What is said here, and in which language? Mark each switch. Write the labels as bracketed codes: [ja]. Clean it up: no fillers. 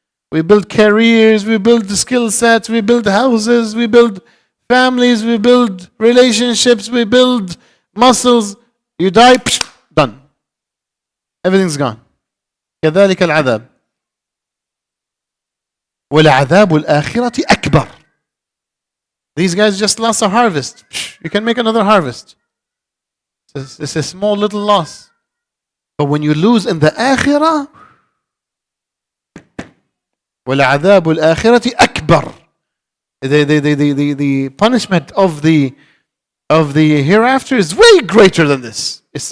[en] We build careers, we build the skill sets, we build houses, we build families, we build relationships, we build muscles. You die, done. Everything's gone. [ar] كذلك العذاب ولعذاب الآخرة أكبر. [en] These guys just lost a harvest. You can make another harvest. It's a small little loss. But when you lose in the akhirah, [ar] وَلَعَذَابُ الْآخِرَةِ أَكْبَرُ. [en] The punishment of the hereafter is way greater than this.